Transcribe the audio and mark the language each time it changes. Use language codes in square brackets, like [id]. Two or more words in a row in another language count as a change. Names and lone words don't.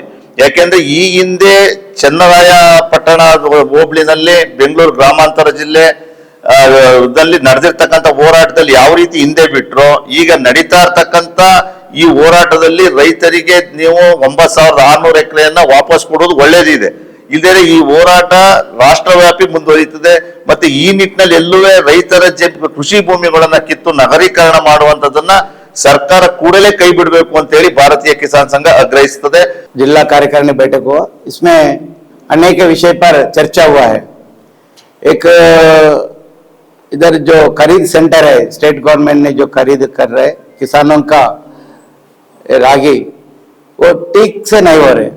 [kn] ಯಾಕೆಂದ್ರೆ ಈ ಹಿಂದೆ ಚನ್ನರಾಯಪಟ್ಟಣ ಹೋಬಳಿನಲ್ಲಿ, ಬೆಂಗಳೂರು ಗ್ರಾಮಾಂತರ ಜಿಲ್ಲೆ ನಡೆದಿರ್ತಕ್ಕಂಥ ಹೋರಾಟದಲ್ಲಿ ಯಾವ ರೀತಿ ಹಿಂದೆ ಬಿಟ್ರು, ಈಗ ನಡೀತಾ ಇರ್ತಕ್ಕಂಥ ಈ ಹೋರಾಟದಲ್ಲಿ ರೈತರಿಗೆ ನೀವು 9,600 ಎಕರೆಯನ್ನ ವಾಪಸ್ ಕೊಡೋದು ಒಳ್ಳೇದಿದೆ. ಇಲ್ಲದೇ ಈ ಹೋರಾಟ ರಾಷ್ಟ್ರವ್ಯಾಪಿ ಮುಂದುವರಿಯುತ್ತದೆ. ಮತ್ತೆ ಈ ನಿಟ್ಟಿನಲ್ಲಿ ಎಲ್ಲೂ ರೈತರ ಕೃಷಿ ಭೂಮಿಗಳನ್ನ ಕಿತ್ತು ನಗರೀಕರಣ ಮಾಡುವಂತದನ್ನ ಸರ್ಕಾರ ಕೂಡಲೇ ಕೈ ಬಿಡಬೇಕು ಅಂತ ಹೇಳಿ ಭಾರತೀಯ ಕಿಸಾನ್ संघ ಆಗ್ರಹಿಸುತ್ತದೆ. [hi] जिला कार्यकारिणी बैठक हुआ, इसमें अनेक विषय पर चर्चा हुआ है. एक इधर जो खरीद सेंटर है, [en] state government [hi] ने जो खरीद कर रहे किसानों का रागी, वो ठीक से नहीं हो रहे.